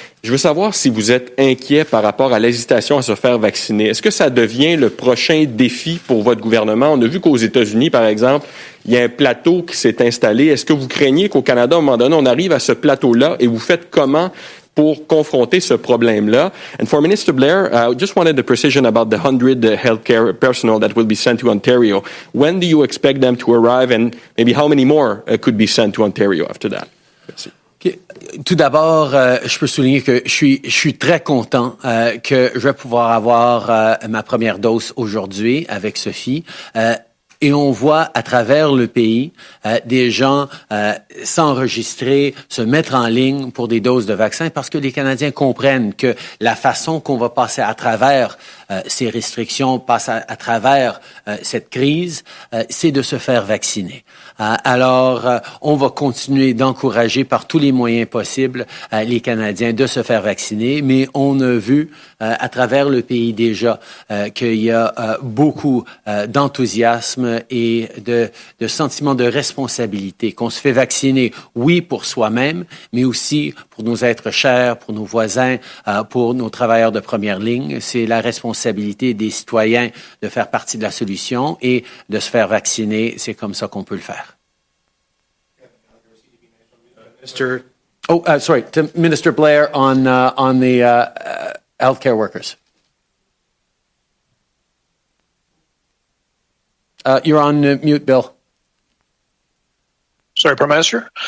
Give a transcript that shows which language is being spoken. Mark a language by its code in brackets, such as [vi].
[fr] Je veux savoir si vous êtes inquiet par rapport à l'hésitation à se faire vacciner. Est-ce que ça devient le prochain défi pour votre gouvernement? On a vu qu'aux États-Unis, par exemple, il y a un plateau qui s'est installé. Est-ce que vous craignez qu'au Canada, à un moment donné, on arrive à ce plateau-là et vous faites comment pour confronter ce problème-là? [en] And for Minister Blair, I just wanted the precision about the 100 healthcare personnel that will be sent to Ontario. When do you expect them to arrive, and maybe how many more could be sent to Ontario after that? [fr] Merci. [en] Okay. [fr] Tout d'abord, je peux souligner que je suis très content que je vais pouvoir avoir ma première dose aujourd'hui avec Sophie. Et on voit à travers le pays des gens s'enregistrer, se mettre en ligne pour des doses de vaccins parce que les Canadiens comprennent que la façon qu'on va passer à travers ces restrictions, passer à travers cette crise, c'est de se faire vacciner. Alors, on va continuer d'encourager par tous les moyens possibles les Canadiens de se faire vacciner, mais on a vu à travers le pays déjà qu'il y a beaucoup d'enthousiasme et de sentiment de responsabilité, qu'on se fait vacciner, oui, pour soi-même, mais aussi pour nos êtres chers, pour nos voisins, pour nos travailleurs de première ligne. C'est la responsabilité des citoyens de faire partie de la solution et de se faire vacciner. C'est comme ça qu'on peut le faire. [en] To Minister Blair on the healthcare workers. You're on mute, Bill. Sorry, Prime Minister.